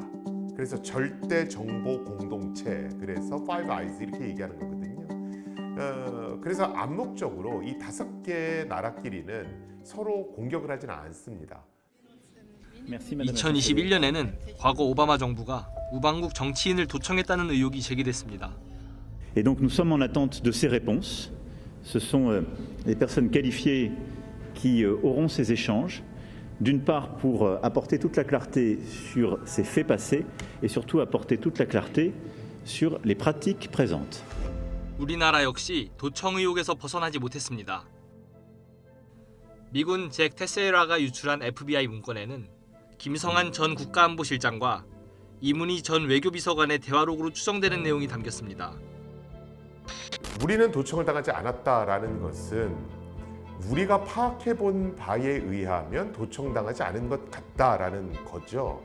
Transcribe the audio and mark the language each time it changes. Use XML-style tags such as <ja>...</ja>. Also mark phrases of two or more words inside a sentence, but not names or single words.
<ko>그래서 절대 정보 공동체, 그래서 Five Eyes 이렇게 얘기하는 거거든요. 그래서 암묵적으로 이 5개 나라끼리는 서로 공격을 하지는 않습니다. 2021년에는 과거 오바마 정부가 우방국 정치인을 도청했다는 의혹이 제기됐습니다.</ko> <fr>Et donc nous sommes en attente de ces réponses. Ce sont les personnes qualifiées qui auront ces échanges, d'une part pour apporter toute la clarté sur ces faits passés et surtout apporter toute la clarté sur les pratiques présentes.</fr> <ko>우리나라 역시 도청 의혹에서 벗어나지 못했습니다. 미군 잭 테세라가 유출한 FBI 문건에는 김성한 전 국가안보실장과 이문희 전 외교비서관의 대화록으로 추정되는 내용이 담겼습니다. 우리는 도청을 당하지 않았다라는 것은 우리가 파악해본 바에 의하면 도청당하지 않은 것 같다라는 거죠.</ko>